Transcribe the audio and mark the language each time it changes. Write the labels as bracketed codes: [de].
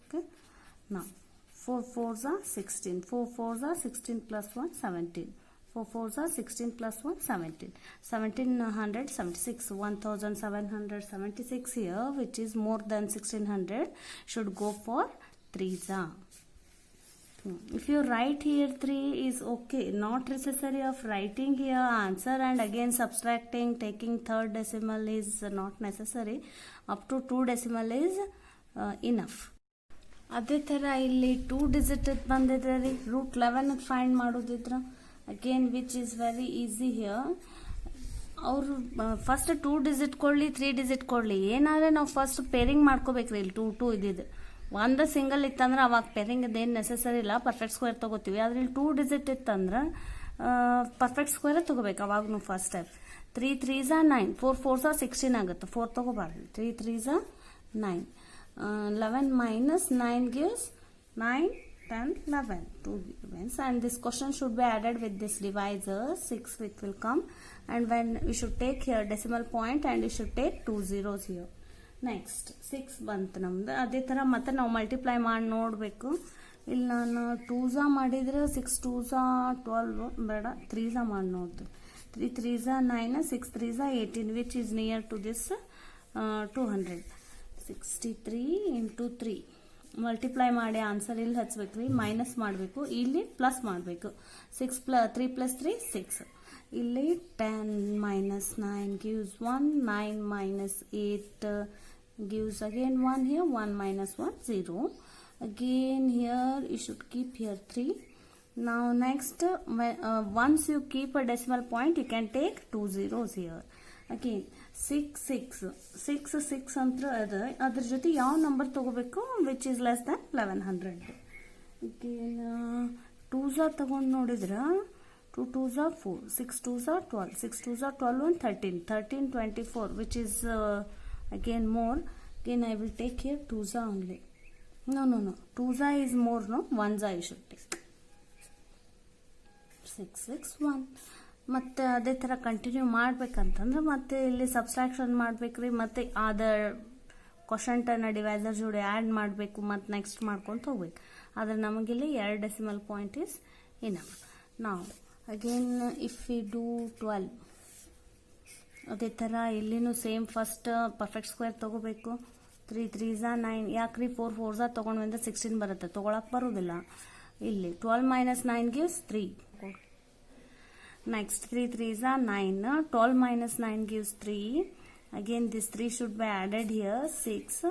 [en] Okay, now 4 4s are 16, 4 4s are 16 plus 1 17, 4 4s are 16 plus 1 17, 1776, 1776 here, which is more than 1600, should go for 3s are. If you write here 3 is okay, not necessary of writing here answer and again subtracting, taking third decimal is not necessary. Up to 2 decimal is enough. [kn] ಅದೇ ಥರ ಇಲ್ಲಿ 2 digit ಬಂದಿದ್ರೆ ರೀ, root 11 find ಮಾಡೋದಿದ್ರ again which is very easy here. ಅವರು first 2 digit ಕೊಡಲಿ 3 digit ಕೊಡಲಿ, ಏನಾದ್ರೆ ನಾವು ಫಸ್ಟ್ ಪೇರಿಂಗ್ ಮಾಡ್ಕೋಬೇಕ್ರಿ. ಇಲ್ಲಿ 2 2 ಇದ್ದಿದ್ದು ಒಂದು ಸಿಂಗಲ್ ಇತ್ತಂದ್ರೆ ಅವಾಗ ಪೇರಿಂಗ್ ಅದೇನು ನೆಸೆಸರಿ ಇಲ್ಲ, ಪರ್ಫೆಕ್ಟ್ ಸ್ಕ್ವೇರ್ ತೊಗೋತೀವಿ. ಆದ್ರೆ ಇಲ್ಲಿ 2 ಡಿಜಿಟ್ ಇತ್ತಂದ್ರೆ ಪರ್ಫೆಕ್ಟ್ ಸ್ಕ್ವೇರ್ ತೊಗೋಬೇಕು ಅವಾಗೂ first step. [en] 3 3s are 9, 4 4s are 16 ಆಗುತ್ತೆ, 4 ತೊಗೋಬಾರ್ದು. 3 3s are 9, 11 minus 9 gives 9, 10, 11, 2 remains. And this question should be added with this divisor, 6 it will come. And when we should take here decimal point and we should take 2 zeros here. [kn] Next 6 ಬಂತು ನಮ್ದು. ಅದೇ ಥರ ಮತ್ತೆ ನಾವು multiply ಮಾಡಿ ನೋಡಬೇಕು. ಇಲ್ಲಿ ನಾನು 2s ಮಾಡಿದ್ರೆ 6 2s 12 ಬೇಡ, 3s ಮಾಡಿ ನೋಡ್ತೀವಿ. [en] 3 3s 9, 6 3s 18, which is near to this 200. [kn] 63 into 3 multiply ಮಾಡಿ ಆನ್ಸರ್ ಇಲ್ಲಿ ಹಚ್ಬೇಕು ರೀ, ಮೈನಸ್ ಮಾಡಬೇಕು, ಇಲ್ಲಿ ಪ್ಲಸ್ ಮಾಡಬೇಕು. [en] 3 plus 3 6. ಇಲ್ಲಿ 10 minus 9 gives 1, 9 minus 8 gives again 1 here, 1 minus 1 0. Again here you should keep here 3. Now next once you keep a decimal point you can take 2 zeros here. [kn] Again 6 ಅಂತ ಅದ್ರ ಜೊತೆ ಯಾವ ನಂಬರ್ ತಗೋಬೇಕು which is less than 1100. [en] again 2s ತಗೊಂಡು ನೋಡಿದ್ರ 2 2s are 4, 6 2s are 12, 6 2s are 12 and 13, 13 24, which is again more. Again I will take here 2s only. No 2s is more, no 1s you should take. 6 6 1. [kn] ಮತ್ತೆ ಅದೇ ಥರ continue ಮಾಡ್ಬೇಕಂತಂದ್ರೆ ಮತ್ತೆ ಇಲ್ಲಿ subtraction ಮಾಡ್ಬೇಕ್ರಿ, ಮತ್ತೆ other ಕ್ವಶಂಟನ್ನು divisor ಜೋಡಿ add ಮಾಡಬೇಕು, ಮತ್ತು ನೆಕ್ಸ್ಟ್ ಮಾಡ್ಕೊಂತ ಹೋಗ್ಬೇಕು. ಆದರೆ ನಮಗಿಲ್ಲಿ 2 ಡೆಸಿಮಲ್ ಪಾಯಿಂಟ್ ಇಸ್ ಇನಫ್. ನಾವು ಅಗೇನ್ ಇಫ್ ವಿ ಡೂ 12 ಅದೇ ಥರ ಇಲ್ಲಿನೂ ಸೇಮ್ ಫಸ್ಟ್ ಪರ್ಫೆಕ್ಟ್ ಸ್ಕ್ವೇರ್ ತೊಗೋಬೇಕು. 3 3s 9, ಯಾಕ್ರಿ 4 4s ತೊಗೊಂಡು ಬಂದ್ರೆ 16 ಬರುತ್ತೆ, ತೊಗೊಳಕ್ಕೆ ಬರೋದಿಲ್ಲ. [en] ಇಲ್ಲಿ 12 minus 9 gives 3. Next 3 3s 9, 12 minus 9 gives 3. Again this 3 should be added here, 6.